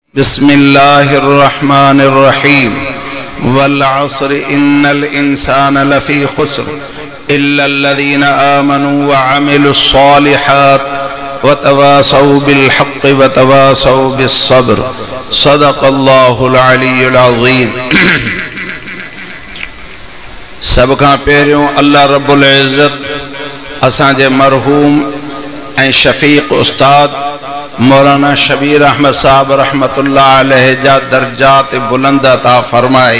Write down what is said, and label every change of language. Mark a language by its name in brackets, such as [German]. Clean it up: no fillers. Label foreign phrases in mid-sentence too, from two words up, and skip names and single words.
[Arabic] بسم الله الرحمن الرحيم والعصر إن الإنسان لفي خسر إلا الذين آمنوا وعملوا الصالحات وتواصوا بالحق وتواصوا بالصبر صدق الله العلي العظيم. [Sindhi] सब खां पहिरियों अल्लाह रब्बुल इज़्ज़त असांजे मरहूम ऐं शफ़ीक़ उस्ताद मौलाना शबीर अहमद साहब [Arabic] رحمة الله عليه [Sindhi] जा दर्जात बुलंद अता फरमाए।